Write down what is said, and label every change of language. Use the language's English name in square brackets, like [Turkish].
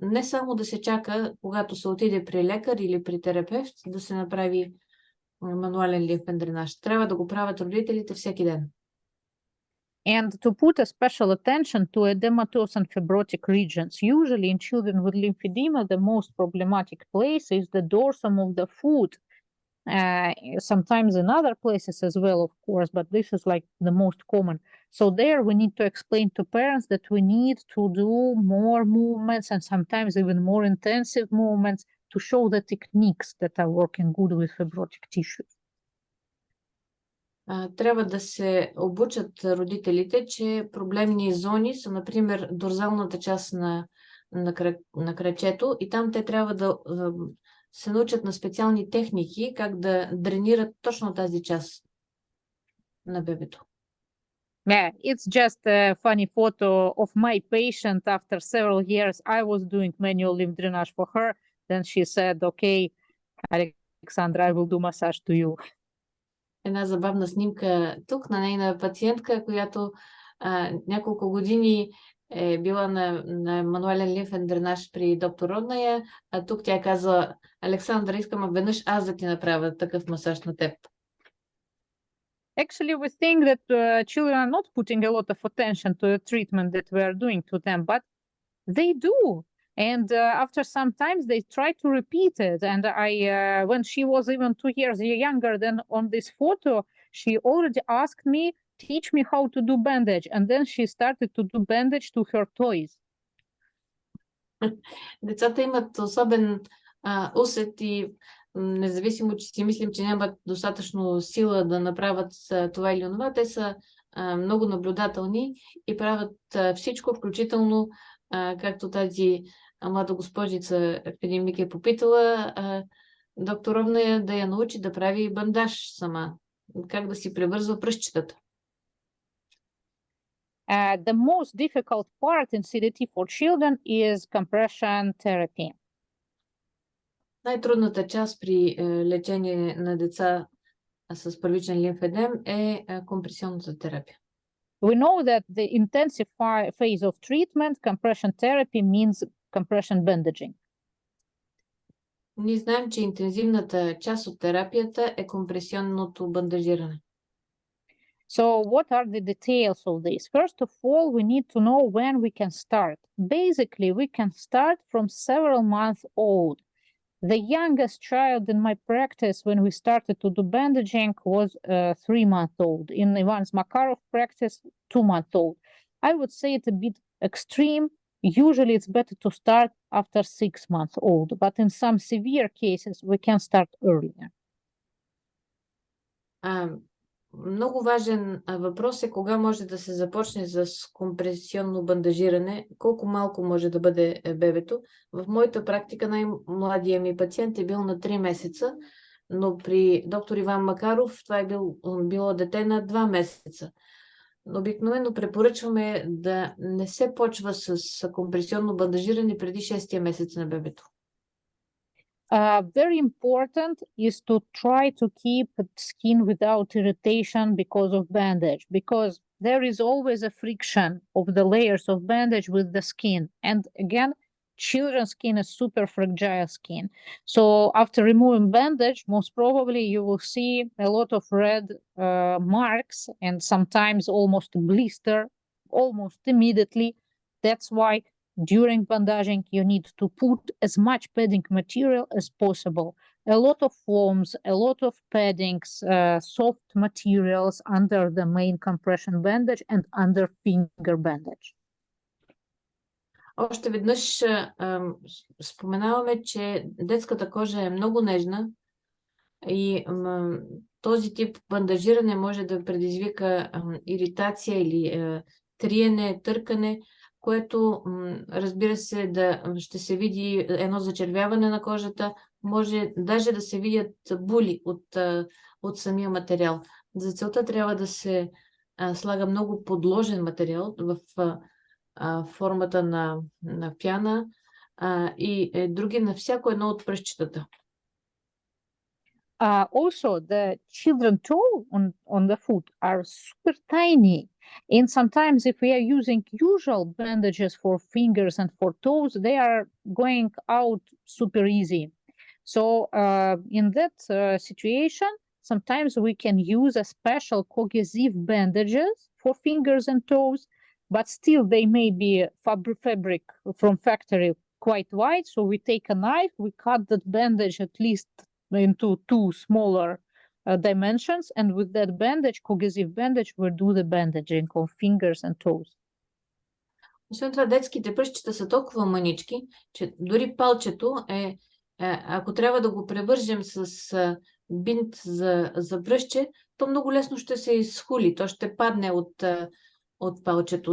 [Bulgarian] Не само да се чака, когато се отиде при лекар или при терапевт, да се направи мануален лимфен дренаж. Трябва да го правят родителите всеки ден. [English] And to put a special attention to edematous and fibrotic regions. Usually in children with lymphedema, the most problematic place is the dorsum of the foot. Sometimes in other places as well, of course, but this is like the most common. So there we need to explain to parents that we need to do more movements and sometimes even more intensive movements to show the techniques that are working good with fibrotic tissues. [Bulgarian] Трябва да се обучат родителите, че проблемни зони са, например, дорзалната част на крачето и там те трябва да се научат на специални техники, как да дренират точно тази част на бебето. [English] Yeah, it's just a funny photo of my patient after several years. I was doing manual lymph drainage for her. Then she said, okay, Aleksandra, I will do massage to you. [Bulgarian] Една забавна снимка тук на нейна пациентка, която няколко години е била на мануален лимфен дренаж при доктор Ровная, а тук тя казва: Александра, искам веднъж аз да ти направя такъв масаж на теб. [English] Actually, we think that children are not putting a lot of attention to the treatment that we are doing to them, but they do. And after some time, they try to repeat it. And when she was even 2 years younger than on this photo, she already asked me, teach me how to do bandage. And then she started to do bandage to her toys. [Bulgarian] Децата имат особен усет и независимо, че си мислим, че нямат достатъчно сила да направят това или онова, те са много наблюдателни и правят всичко, включително, както тази млада госпожица преди Мики е попитала, доктор Ровная да я научи да прави бандаж сама, как да си превързва пръстчетата. [English] The most difficult part in CDT for children is compression therapy. [Bulgarian] Най-трудната част при лечение на деца с първичен лимфедем е компресионната терапия. [English] We know that the intensive phase of treatment, compression therapy, means compression bandaging. [Bulgarian] Ние знаем, че интензивната част от терапията е компресионното бандажиране. [English] So what are the details of this? First of all, we need to know when we can start. Basically, we can start from several months old. The youngest child in my practice when we started to do bandaging was 3-month-old. In Ivan's Makarov practice, 2-month-old. I would say it's a bit extreme. Usually it's better to start after 6-month-old, but in some severe cases, we can start earlier. [Bulgarian] Много важен въпрос е кога може да се започне с компресионно бандажиране, колко малко може да бъде бебето. В моята практика най-младия ми пациент е бил на 3 месеца, но при доктор Иван Макаров това е било дете на 2 месеца. Обикновено препоръчваме да не се почва с компресионно бандажиране преди 6-тия месец на бебето. [English] Very important is to try to keep skin without irritation because of bandage, because there is always a friction of the layers of bandage with the skin. And again, children's skin is super fragile skin. So after removing bandage, most probably you will see a lot of red marks and sometimes almost blister almost immediately. That's why during bandaging, you need to put as much padding material as possible. A lot of foams, a lot of paddings, soft materials under the main compression bandage and under finger bandage. [Bulgarian] Още веднъж споменаваме, че детската кожа е много нежна и този тип бандажиране може да предизвика иритация или триене, търкане, което, разбира се, ще се види едно зачервяване на кожата, може даже да се видят були от самия материал. За целта трябва да се слага много подложен материал в формата на пяна и други на всяко едно от пръстчетата. [English] Also, the children toe on the foot are super tiny. And sometimes if we are using usual bandages for fingers and for toes, they are going out super easy. So in that situation, sometimes we can use a special cohesive bandages for fingers and toes, but still they may be fabric from factory quite wide. So we take a knife, we cut that bandage at least into 2 smaller dimensions, and with that bandage, cohesive bandage, we do the bandaging of fingers and toes. [Bulgarian] Освен това, детските пръстчета са толкова мънички, че дори палчето ако трябва да го превържем с бинт за пръстче, то много лесно ще се изхули, то ще падне от палчето.